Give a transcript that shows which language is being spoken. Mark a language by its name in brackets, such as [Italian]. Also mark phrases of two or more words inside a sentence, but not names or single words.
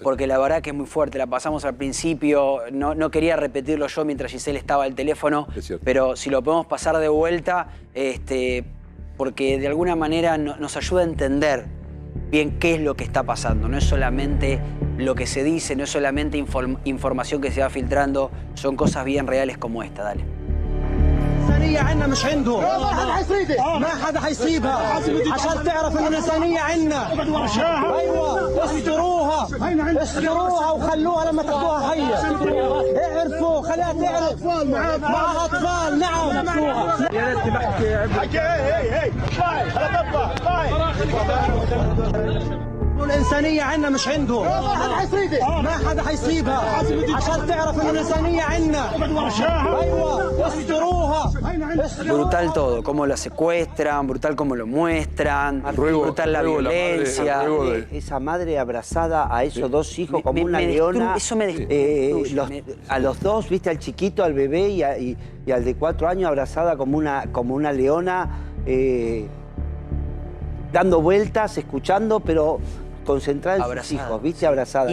[Spanish] porque la verdad que es muy fuerte, la pasamos al principio, no quería repetirlo yo mientras Giselle estaba al teléfono, pero si lo podemos pasar de vuelta, porque de alguna manera nos ayuda a entender bien qué es lo que está pasando. No es solamente lo que se dice, no es solamente información que se va filtrando, son cosas bien reales como esta. Dale. [Arabic] الإنسانية عنا مش عندهم ما حدا حيصيدها ما حدا حيصيبها عشان تعرف إن الإنسانية عنا أيوة استروها وخلوها لما تاخدوها حية اعرفوا خليها تعرف معها أطفال نعم يا ريت بحكي الإنسانية عنا مش عندهم ما حدا حيصيبها عشان تعرف إن الإنسانية عنا أيوة استروها. [Spanish] Brutal todo, cómo la secuestran, brutal cómo lo muestran, brutal la violencia. Esa madre abrazada a esos dos hijos como una leona. Eso me a los dos, viste, al chiquito, al bebé y al de 4 años abrazada como una leona, dando vueltas, escuchando, pero concentrada en sus hijos, viste, abrazada.